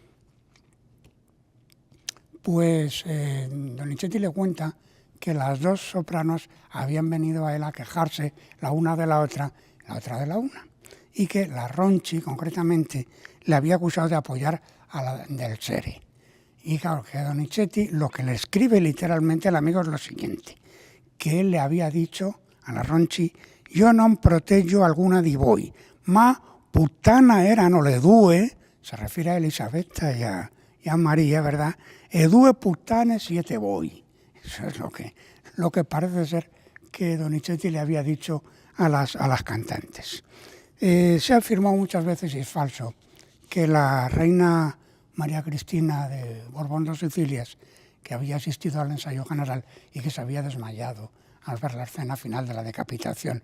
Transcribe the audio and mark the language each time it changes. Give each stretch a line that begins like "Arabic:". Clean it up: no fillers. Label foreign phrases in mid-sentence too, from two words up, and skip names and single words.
Spanish: pues Donizetti le cuenta que las dos sopranos habían venido a él a quejarse la una de la otra de la una, y que la Ronchi, concretamente, le había acusado de apoyar a la del Sere. Y claro, que a Donizetti lo que le escribe literalmente al amigo es lo siguiente, que él le había dicho a la Ronchi:
Italian: «Io non proteggo alguna di voi, ma puttana erano le due»,
Spanish: se refiere a Elisabetta y a María, ¿verdad?,
Italian: «e due puttane siete voi».
Spanish: Eso es lo que parece ser que Donizetti le había dicho a las cantantes. Se ha afirmado muchas veces, y es falso, que la reina María Cristina de Borbón dos Sicilias, que había asistido al ensayo general y que se había desmayado al ver la escena final de la decapitación.